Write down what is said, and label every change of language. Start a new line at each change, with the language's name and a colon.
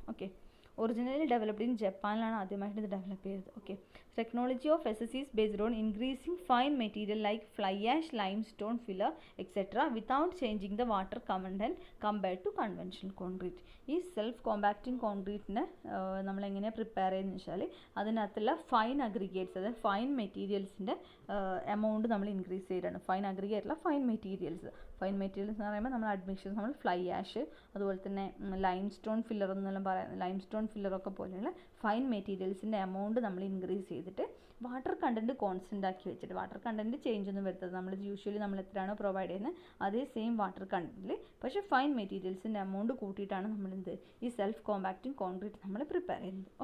Malayalam: Okay, originally developed in ജപ്പാനിലാണ് ആദ്യമായിട്ട് ഇത് develop ചെയ്തത്.
English: Okay, technology of SCC is based on increasing fine material like fly ash, limestone, filler, etc. without changing the water content compared to conventional concrete.
Malayalam: ഈ self compacting കോൺക്രീറ്റിനെ നമ്മളെങ്ങനെയാണ് prepare ചെയ്യുന്നത് വെച്ചാൽ അതിനകത്തുള്ള fine aggregates, അതായത് fine മെറ്റീരിയൽസിൻ്റെ amount നമ്മൾ increase ചെയ്തിട്ടാണ്. Fine അഗ്രിഗേറ്റുള്ള fine materials എന്ന് പറയുമ്പോൾ നമ്മൾ അഡ്മിഷൻസ്, നമ്മൾ ഫ്ലൈ ആഷ്, അതുപോലെ തന്നെ ലൈംസ്റ്റോൺ ഫില്ലർ എന്നെല്ലാം പറയുന്നത്, ലൈംസ്റ്റോൺ ഫില്ലറൊക്കെ പോലെയുള്ള ഫൈൻ മെറ്റീരിയൽസിൻ്റെ എമൗണ്ട് നമ്മൾ ഇൻക്രീസ് ചെയ്തിട്ട് വാട്ടർ കണ്ടൻറ്റ് കോൺസ്റ്റൻ്റ് ആക്കി വെച്ചിട്ട്, വാട്ടർ കണ്ടൻറ്റ് ചേഞ്ച് ഒന്നും വരുത്തത്, നമ്മൾ യൂഷ്വലി നമ്മൾ എത്രയാണോ പ്രൊവൈഡ് ചെയ്യുന്നത് അതേ സെയിം വാട്ടർ കണ്ടൻറ്റിൽ പക്ഷേ ഫൈൻ മെറ്റീരിയൽസിൻ്റെ എമൗണ്ട് കൂട്ടിയിട്ടാണ് നമ്മളെന്ത് ഈ സെൽഫ് കോമ്പാക്റ്റിംഗ് കോൺക്രീറ്റ് നമ്മൾ പ്രിപ്പയർ ചെയ്യുന്നത്.